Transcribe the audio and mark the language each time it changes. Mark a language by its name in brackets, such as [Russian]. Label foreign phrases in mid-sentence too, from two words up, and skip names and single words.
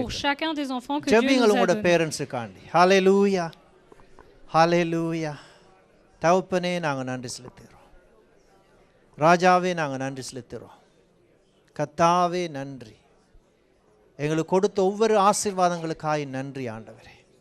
[French] pour chacun des enfants que Dieu [Tamil] ஜெபிங்கள் [French] nous a [Tamil] உங்களுடைய [French] donnés. [Tamil] பேரண்ட்ஸுக்காண்டி. ஹalleluya ஹalleluya. தகப்பனே நாங்க நன்றி செலுத்துகிறோம். ராஜாவே நாங்க நன்றி செலுத்துகிறோம். கர்த்தாவே நன்றி. எங்களுக்கு கொடுத்த ஒவ்வொரு ஆசீர்வாதங்களுக்காக நன்றி ஆண்டவரே.